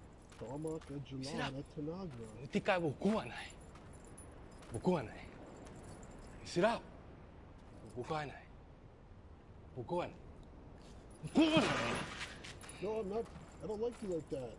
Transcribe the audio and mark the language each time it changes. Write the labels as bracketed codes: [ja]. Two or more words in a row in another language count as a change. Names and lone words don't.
[zh] mutika wo kuwa nai Stop. 不怪你，不怪你，不怪你。 [en] No, I'm not. I don't like you like that.